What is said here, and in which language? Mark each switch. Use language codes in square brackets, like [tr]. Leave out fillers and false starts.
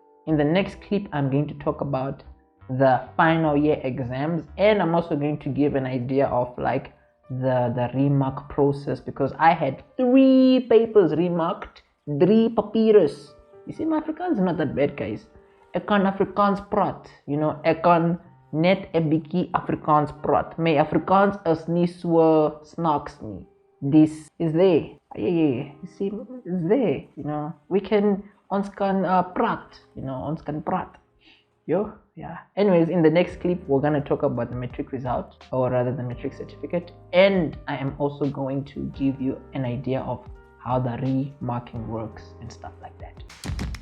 [en] In the next clip, I'm going to talk about the final year exams, and I'm also going to give an idea of like the remark process, because I had 3 papers remarked, 3 papyrus. You see, my Afrikaans is not that bad, guys. [af] Ek kan Afrikaans praat, ek kan net 'n bietjie Afrikaans praat. My Afrikaans is nie so snaaks nie. [en] This is there. Yeah. You see, it's there. [af] Ons kan praat, ons kan praat. [en] Yeah. Anyways, in the next clip, we're going to talk about the matric result, or rather the matric certificate. And I am also going to give you an idea of how the remarking works and stuff like that.